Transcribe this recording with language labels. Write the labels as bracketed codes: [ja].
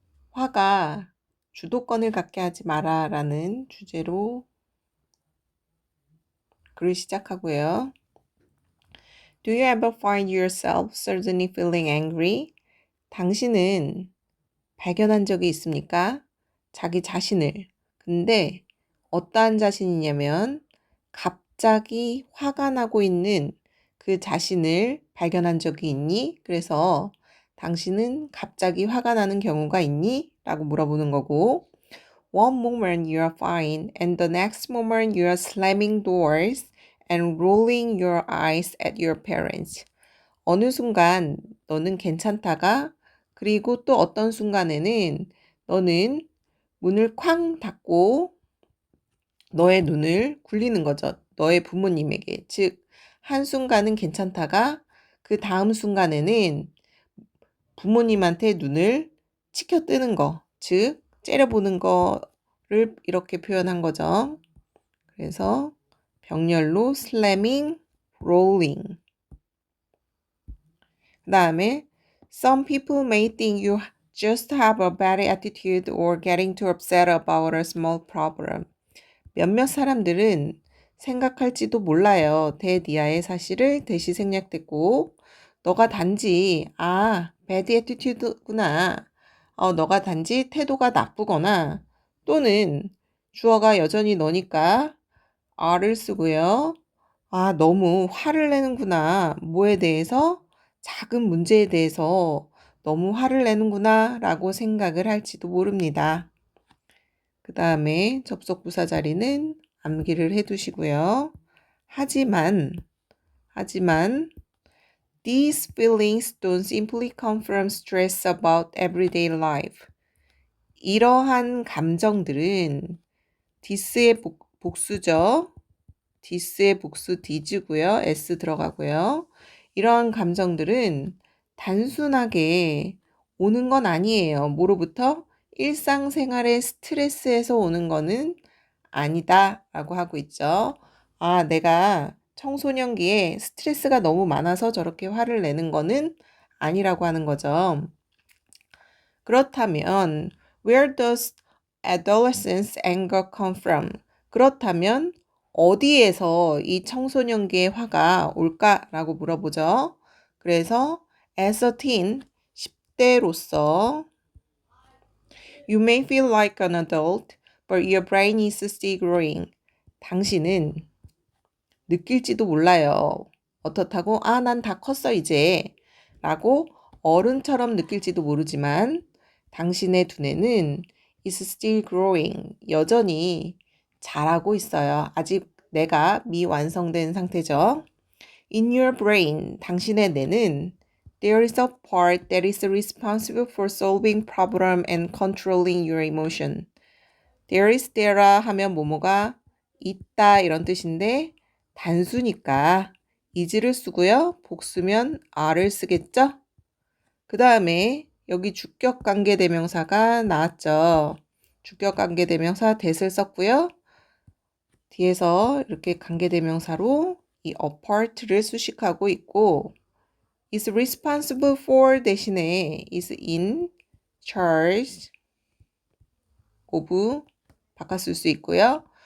[ko] 화가 주도권을 갖게 하지 마라 라는 주제로 글을 시작하고요. [en] Do you ever find yourself suddenly feeling angry? [ko] 당신은 발견한 적이 있습니까? 자기 자신을. 근데 어떠한 자신이냐면 갑자기 화가 나고 있는 그 자신을 발견한 적이 있니? 그래서 당신은 갑자기 화가 나는 경우가 있니? 라고 물어보는 거고 [en] One moment you are fine and the next moment you are slamming doors and rolling your eyes at your parents. [ko] 어느 순간 너는 괜찮다가 그리고 또 어떤 순간에는 너는 문을 쾅 닫고 너의 눈을 굴리는 거죠. 너의 부모님에게. 즉, 한순간은 괜찮다가 그 다음 순간에는 부모님한테 눈을 치켜뜨는 거. 즉, 째려보는 거를 이렇게 표현한 거죠. 그래서 병렬로 slamming, rolling. 그 다음에 [en] Some people may think you just have a bad attitude or getting too upset about a small problem. [ko] 몇몇 사람들은 생각할지도 몰라요. 대디아의 사실을 대시 생략됐고 너가 단지 [en] bad attitude [ko] 구나. 너가 단지 태도가 나쁘거나 또는 주어가 여전히 너니까 are를 쓰고요. 너무 화를 내는구나. 뭐에 대해서? 작은 문제에 대해서 너무 화를 내는구나 라고 생각을 할지도 모릅니다. 그 다음에 접속 부사 자리는 암기를 해두시고요. 하지만 [en] these feelings don't simply come from stress about everyday life. [ko] 이러한 감정들은 this의 복수죠. this의 복수 this고요. s 들어가고요. 이러한 감정들은 단순하게 오는 건 아니에요. 뭐로부터? 일상생활의 스트레스에서 오는 거는 아니다 라고 하고 있죠. 내가 청소년기에 스트레스가 너무 많아서 저렇게 화를 내는 거는 아니라고 하는 거죠. 그렇다면 [en] where does adolescence anger come from? [ko] 그렇다면 어디에서 이 청소년기의 화가 올까라고 물어보죠. 그래서 [en] as a teen, [ko] 10대로서 [en] You may feel like an adult, but your brain is still growing. [ko] 당신은 느낄지도 몰라요. 어떻다고? 난 다 컸어 이제. 라고 어른처럼 느낄지도 모르지만 당신의 두뇌는 [en] is still growing. [ko] 여전히 자라고 있어요. 아직 내가 미완성된 상태죠. [en] In your brain, [ko] 당신의 뇌는 [en] There is a part that is responsible for solving problem and controlling your emotion. [ko] There is there라 하면 뭐뭐가 있다 이런 뜻인데 단수니까 is를 쓰고요. 복수면 are를 쓰겠죠? 그 다음에 여기 주격관계대명사가 나왔죠. 주격관계대명사 that을 썼고요. 뒤에서 이렇게 관계대명사로 이 apart를 수식하고 있고 [en] is responsible for [ko] 대신에 [en] is in charge of [ko] 바꿔 쓸 수 있고요.